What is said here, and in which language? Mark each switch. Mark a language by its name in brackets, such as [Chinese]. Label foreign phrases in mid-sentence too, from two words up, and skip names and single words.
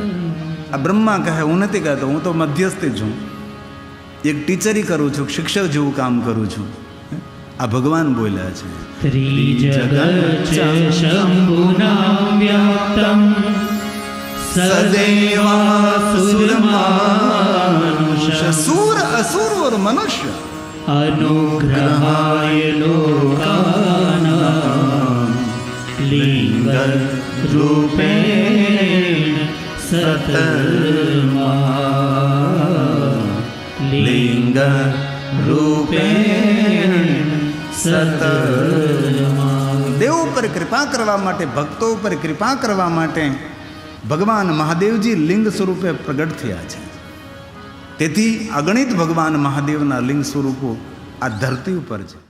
[Gujarati] આ બ્રહ્મા કહે હું નથી કહેતો, હું તો મધ્યસ્થી છું, એક ટીચરી કરું છું, શિક્ષક જેવું કામ કરું છું. આ ભગવાન બોલ્યા છે. [Sanskrit] ત્રિજગત શંભુના વ્યાપ્તમ સદૈવાસુરમાનુષ. [Gujarati] સૂર, અસુર और મનુષ્ય [Sanskrit] अनुग्रहाय लोकानां लिंग रूपेण सतर्मा, लिंग रूपेण સતર્મા. [Gujarati] દેવ ઉપર કૃપા કરવા માટે, ભક્તો ઉપર કૃપા કરવા માટે ભગવાન મહાદેવજી લિંગ સ્વરૂપે પ્રગટ થયા છે. તેથી અગણિત ભગવાન મહાદેવના લિંગ સ્વરૂપો આ ધરતી ઉપર છે.